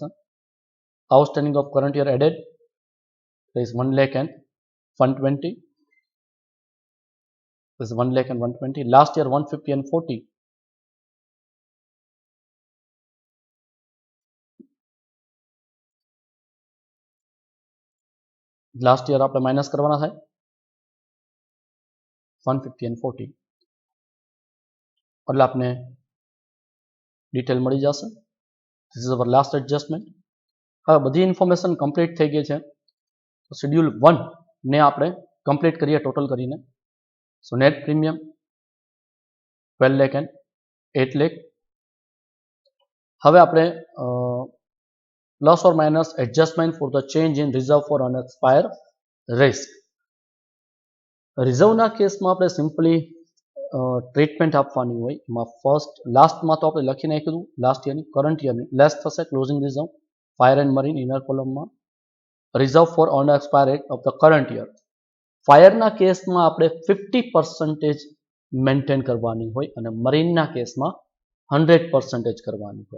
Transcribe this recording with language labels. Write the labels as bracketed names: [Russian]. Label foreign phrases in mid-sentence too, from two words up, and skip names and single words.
[English] Outstanding of current year added, there is 1 lakh and 120. This is 1 lakh and 120. Last year 150 and 40. Last year [Gujarati] આપણે માઇનસ કરવાના થાય 150 and 40, એટલે આપને ડિટેલ મળી જશે. [English] This is our last adjustment. [Gujarati] હવે બધી [English] information complete [Gujarati] થઈ ગઈ છે. શેડ્યુલ 1 ને આપણે કમ્પ્લીટ કરીએ ટોટલ કરીને. [English] so net premium 12 lakh and 8 lakh. [Gujarati] હવે આપણે [English] plus or minus adjustment for the change in reserve for unexpired risk. [Gujarati] રિઝર્વના કેસમાં આપણે [English] simply treatment [Gujarati] આપવાની હોય. [English] એમાં first lastમાં [Gujarati] તો આપણે લખી નાખ્યું [English] last yearની current yearની less થશે closing reserve fire and marine inner columnમાં reserve for unexpired of the current year. [Gujarati] ફાયરના કેસમાં આપણે 50% મેન્ટેન કરવાની હોય અને મરીનના કેસમાં 100% કરવાની હોય.